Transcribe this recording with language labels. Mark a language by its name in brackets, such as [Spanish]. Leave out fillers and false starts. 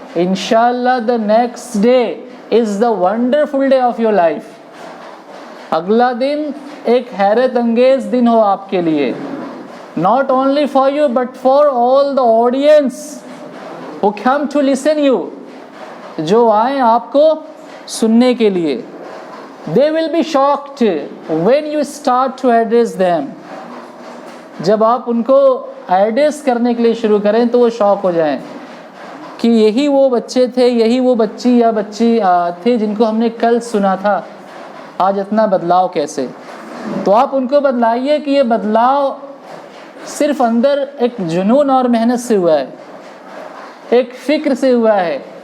[English] इंशाअल्लाह the next day is the wonderful day of your life. [Hindi] अगला दिन एक हैरत अंगेज़ दिन हो आपके लिए, [English] not only for you but for all the audience who come to listen you, [Hindi] जो आए आपको सुनने के लिए। [English] They will be shocked when you start to address them। [Hindi] जब आप उनको एड्रेस करने के लिए शुरू करें तो वो शॉक हो जाएं कि यही वो बच्चे थे, यही वो बच्ची या बच्ची थे जिनको हमने कल सुना था, आज इतना बदलाव कैसे। तो आप उनको बदलाइए कि ये बदलाव सिर्फ अंदर एक जुनून और मेहनत से हुआ है, एक फ़िक्र से हुआ है।